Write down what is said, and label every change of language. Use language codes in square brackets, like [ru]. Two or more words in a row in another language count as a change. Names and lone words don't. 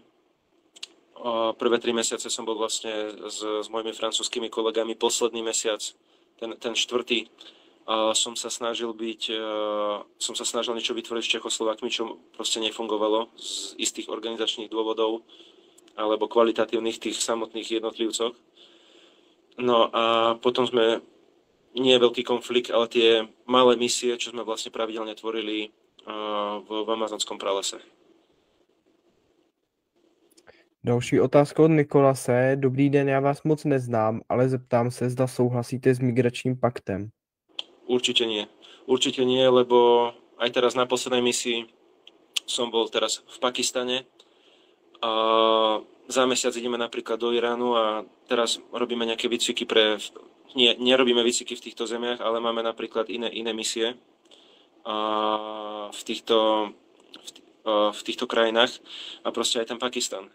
[sk] Prvé 3 mesiace som bol vlastne s mojimi francúzskými kolegami, posledný mesiac, ten štvrtý, som sa snažil niečo vytvoriť s Čechoslovákmi, čo proste nefungovalo z istých organizačných dôvodov alebo kvalitatívnych tých samotných jednotlivcoch. No a potom sme, nie je veľký konflikt, ale tie malé misie, čo sme vlastne pravidelne tvorili v amazonskom pralese. [cs] Další otázka od Nikolase. Dobrý den, já vás moc neznám, ale zeptám se, zda souhlasíte s migračním paktem. [sk] Určite nie, lebo aj teraz na poslednej misii som bol teraz v Pakistane. Za mesiac ideme napríklad do Iránu a teraz robíme nejaké výcviky nerobíme výcviky v týchto zemiach, ale máme napríklad iné misie v týchto krajinách a proste aj ten Pakistan.